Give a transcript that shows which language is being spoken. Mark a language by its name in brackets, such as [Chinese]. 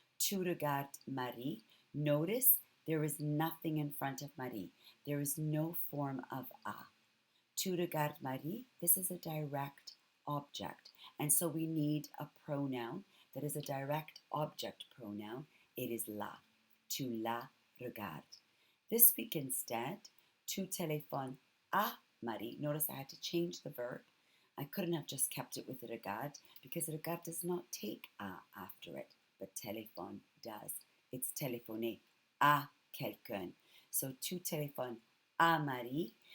[French] Tu regardes Marie. [English] Notice there is nothing in front of Marie. There is no form of a. [French] Tu regardes Marie, [English] this is a direct object. And so we need a pronoun that is a direct object pronoun. It is la. [French] Tu la regardes. [English] This week instead, [French] tu téléphones à Marie. [English] Notice I had to change the verb. I couldn't have just kept it with regard because regard does not take a after it, but téléphone does. [French] It's téléphoner à quelqu'un. So tu téléphones à Marie.